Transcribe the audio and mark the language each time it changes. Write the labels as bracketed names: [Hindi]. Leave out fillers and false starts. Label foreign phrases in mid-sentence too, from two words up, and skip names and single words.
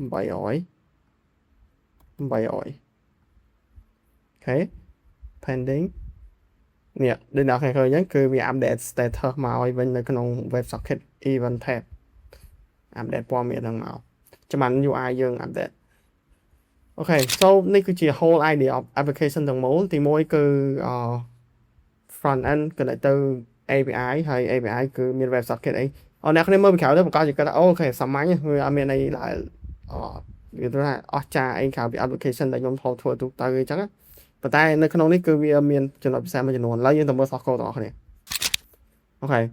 [Khmer] 800 អូខេ pending នេះដូចអ្នកឃើញអញ្ចឹងគឺវា [English] update status [Khmer] មកឲ្យវិញនៅក្នុង [English] WebSocket event tab update [Khmer] ព័ត៌មានហ្នឹង មកចាំបាន UI យើង update អូខេ so នេះគឺជា [English] whole idea of application [Khmer] ទាំងមូលទី1គឺ [English] front end connect [Khmer] ទៅ API ហើយ API គឺមាន WebSocket អីអ្នកគ្នាមើលពីក្រៅទៅប្រកាសជាគាត់ថាអូខេសាមញ្ញវាអត់មានអីឡើយវាថាអស្ចារ្យអីក្រៅពី application ដែលខ្ញុំធ្វើទូទៅអញ្ចឹងប៉ុន្តែនៅក្នុងនេះគឺវាមានចំណុចពិសេសមួយចំនួនឡើយយើងទៅមើល [English] source code [Khmer] ទាំងអស់គ្នាអូ